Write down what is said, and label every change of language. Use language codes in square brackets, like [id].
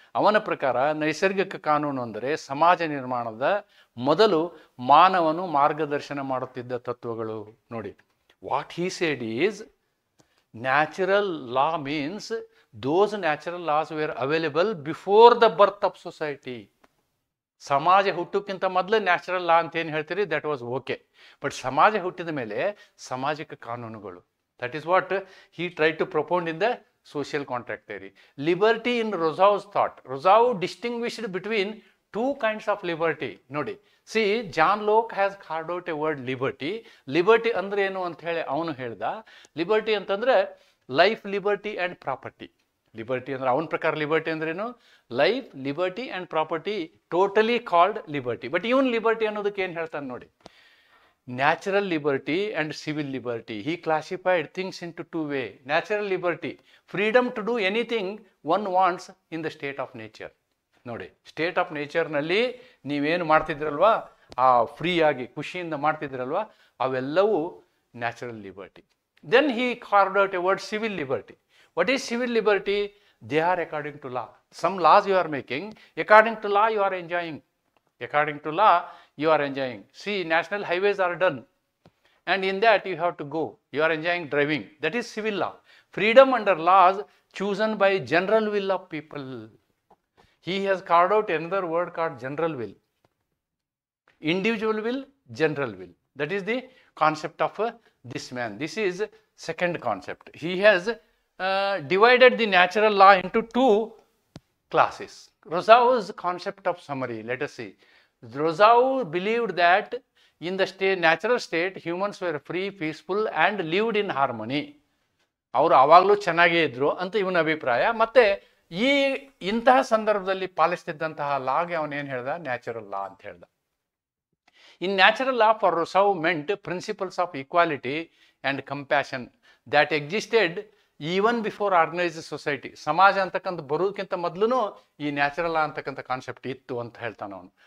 [kn] ಅವನ ಪ್ರಕಾರ ನೈಸರ್ಗಿಕ ಕಾನೂನು ಅಂದರೆ ಸಮಾಜ ನಿರ್ಮಾಣದ ಮೊದಲು ಮಾನವನು ಮಾರ್ಗದರ್ಶನ ಮಾಡುತ್ತಿದ್ದ ತತ್ವಗಳು. [en] ನೋಡಿ, what he seed is natural law means those natural laws were available before the birth of society. [kn] ಸಮಾಜ ಹುಟ್ಟೋಕ್ಕಿಂತ ಮೊದಲು ನ್ಯಾಚುರಲ್ ಲಾ ಅಂತ ಏನು ಹೇಳ್ತೀರಿ, [en] That was okay. But [kn] ಸಮಾಜ ಹುಟ್ಟಿದ ಮೇಲೆ ಸಾಮಾಜಿಕ ಕಾನೂನುಗಳು, [en] That is what he try to propound in the social contract theory. Liberty in Rousseau's thought. Rousseau distinguished between two kinds of liberty. Nodi. See, John Locke has carved out a word liberty. Liberty [kn] andre enu ant heli avanu helda. [en] Liberty antandre life, liberty and property. Liberty [kn] andre avun prakar liberty andre enu [en] life, liberty and property totally called liberty. But even liberty [kn] ಅನ್ನೋದಕ್ಕೆ ಏನು ಹೇಳ್ತಾನೆ ನೋಡಿ. [en] Natural liberty and civil liberty. He classified things into two ways. Natural liberty, freedom to do anything one wants in the state of nature. [kn] ನೋಡಿ, state of ನೇಚರ್ನಲ್ಲಿ ನೀವೇನು ಮಾಡ್ತಿದ್ರಲ್ವಾ, ಆ free ಆಗಿ ಖುಷಿಯಿಂದ ಮಾಡ್ತಿದ್ರಲ್ವಾ, ಅವೆಲ್ಲವೂ natural liberty. [en] Then he carved out a word civil liberty. What is civil liberty? They are according to law. Some laws you are making, according to law you are enjoying. According to law, you are enjoying. See, national highways are done, and in that you have to go. You are enjoying driving. That is civil law. Freedom under laws chosen by general will of people. He has carved out another word called general will. Individual will, general will. That is the concept of this man. This is second concept. He has divided the natural law into two classes. Rousseau's concept of summary, let us see. Rousseau believed that in the natural state, humans were free, peaceful and lived in harmony. [kn] ಅವರು ಆವಾಗಲೂ ಚೆನ್ನಾಗೇ ಇದ್ರು ಅಂತ ಇವನ ಅಭಿಪ್ರಾಯ. ಮತ್ತೆ ಇಂತಹ ಸಂದರ್ಭದಲ್ಲಿ ಪಾಲಿಸ್ತಿದ್ದಂತಹ ಲಾಗೆ ಅವನೇನು ಹೇಳ್ದ, ನ್ಯಾಚುರಲ್ ಲಾ ಅಂತ ಹೇಳ್ದ. [en] In natural law for Rousseau meant principles of equality and compassion that existed even before organised society. [kn] ಸಮಾಜ ಅಂತಕ್ಕಂಥ ಬರೋದಕ್ಕಿಂತ ಮೊದಲು ಈ ನ್ಯಾಚುರಲ್ ಲಾ ಅಂತಕ್ಕಂಥ ಕಾನ್ಸೆಪ್ಟ್ ಇತ್ತು ಅಂತ ಹೇಳ್ತಾನೆ ಅವನು.